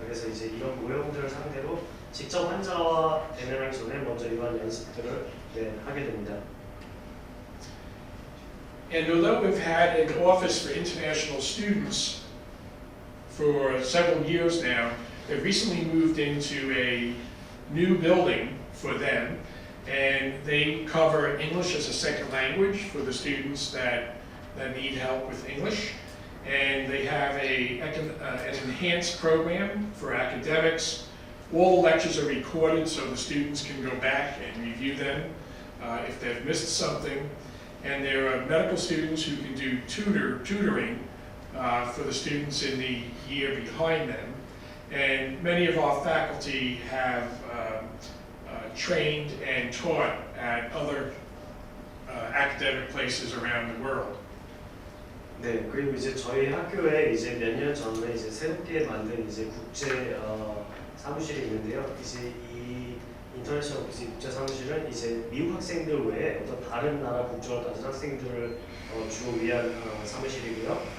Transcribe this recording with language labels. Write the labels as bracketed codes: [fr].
[ko] 그래서 이제 이런 모형들을 상대로 직접 환자와 대면하기 전에 먼저 이러한 연습들을 하게 됩니다. [en] And although we've had an office for international students for several years now, they've recently moved into a new building for them, and they cover English as a second language for the students that need help with English. And they have an enhanced program for academics. All the lectures are recorded so the students can go back and review them if they've missed something. And there are medical students who can do tutoring for the students in the year behind them. And many of our faculty have trained and taught at other academic places around the world. [ko] 네, 그리고 이제 저희 학교에 이제 몇 년 전에 이제 새롭게 만든 이제 국제 사무실이 있는데요. 이제 이 인터내셔널 오피스 국제 사무실은 이제 미국 학생들 외에 어떤 다른 나라 국적을 가진 학생들을 주로 위한 사무실이고요.